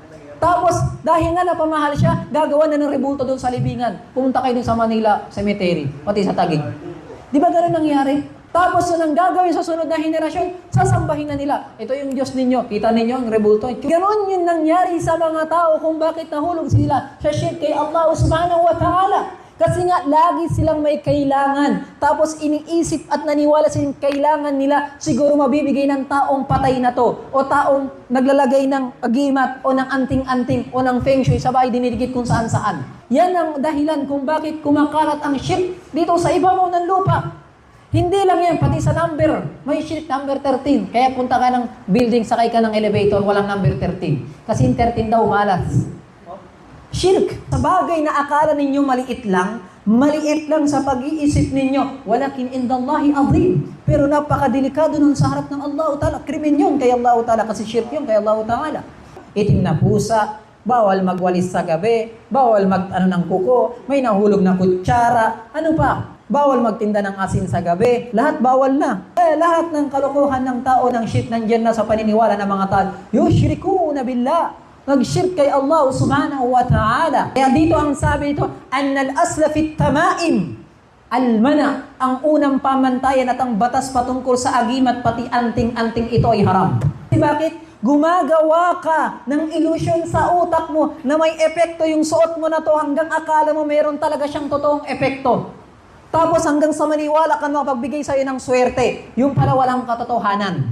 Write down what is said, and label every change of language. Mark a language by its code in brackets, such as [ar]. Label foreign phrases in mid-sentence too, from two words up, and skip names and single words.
[tl] Tapos, dahil nga napamahal siya, gagawa na ng rebulto doon sa libingan. Pumunta kayo doon sa Manila Cemetery, pati sa Taguig. Di ba gano'n nangyari? Tapos nang gagawin sa sunod na henerasyon, sasambahin na nila. Ito yung Diyos ninyo. Kita ninyo ang rebulto. Ganon yung nangyari sa mga tao kung bakit nahulog sila sa shirk kay [ar] الله سبحانه وتعالى. [tl] Kasi nga, lagi silang may kailangan. Tapos iniisip at naniwala silang kailangan nila siguro mabibigay ng taong patay na to. O taong naglalagay ng agimat o ng anting-anting o ng feng shui sa bahay dinidikit kung saan-saan. Yan ang dahilan kung bakit kumakalat ang shirk dito sa ibabaw ng lupa. Hindi lang yan, pati sa number. May shirk number 13. Kaya punta ka ng building, sakay ka ng elevator, walang number 13. Kasi yung 13 daw malas. Shirk. Sa bagay na akala ninyo maliit lang sa pag-iisip ninyo. [ar] ولكن عند الله عظيم. [tl] Pero napakadelikado nun sa harap ng [ar] الله تعالى. [tl] Krimen yun kay [ar] الله تعالى [tl] kasi shirk yun kay [ar] الله تعالى. [tl] Itim na pusa, bawal magwalis sa gabi, bawal ng kuko, may nahulog na kutsara, ano pa? Bawal magtinda ng asin sa gabi. Lahat bawal na. Lahat ng kalokohan ng tao ng shirk nandyan na sa paniniwala ng mga tao. [ar] يشركون بالله. [tl] Nag-shirk kay [ar] الله سبحانه وتعالى. [tl] Kaya dito ang sabi nito, [ar] أن الأصل في التمائم. [tl] Almana, ang unang pamantayan at ang batas patungkol sa agimat pati anting-anting ito ay haram. Bakit? Gumagawa ka ng illusion sa utak mo na may epekto yung suot mo na to hanggang akala mo meron talaga siyang totoong epekto. Tapos hanggang sa maniwala ka makapagbigay sa'yo ng swerte, yung pala walang katotohanan.